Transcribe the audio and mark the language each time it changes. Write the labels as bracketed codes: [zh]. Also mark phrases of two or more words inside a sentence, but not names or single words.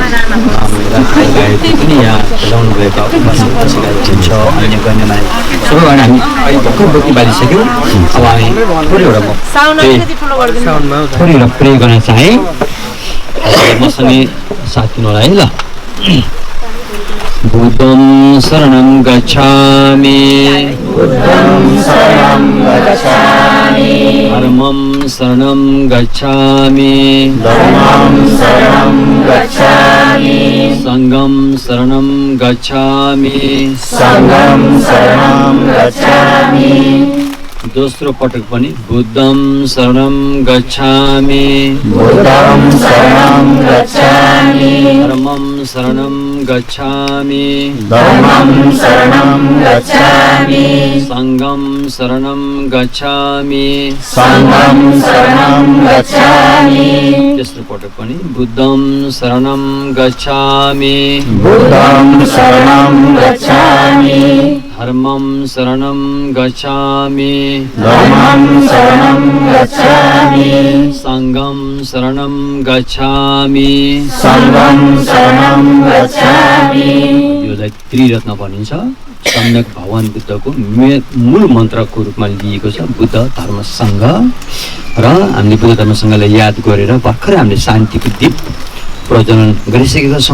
[ne] यहाँ खेलाउनु भएका छ अन्य गण्यमान्य सबैबाट हामी अहिले भर्खर बत्ती बालिसक्यौँ। अब हामी थोरै एउटा प्रे गर्न चाहेँ। मसँगै साथ दिनु होला है ल। [sa] बुद्धं शरणं गच्छामि धर्मं शरणं गच्छामि संघं शरणं गच्छामि [ne] दोस्रो पटक पनि [sa] बुद्धं शरणं गच्छामि धर्मं शरणं गच्छामि संघं शरणं गच्छामि [ne] तेस्रो पटक पनि [sa] बुद्धं शरणं गच्छामि धर्मं शरणं गच्छामि संघं शरणं गच्छामि [ne] योलाई त्रिरत्न भनिन्छ। सम्यक भगवान बुद्धको मूल मन्त्रको रूपमा लिएको छ बुद्ध धर्म सङ्घ र हामीले बुद्ध धर्म सङ्घलाई याद गरेर भर्खरै हामीले शान्तिको दीप प्रज्वलन गरिसकेका छौँ।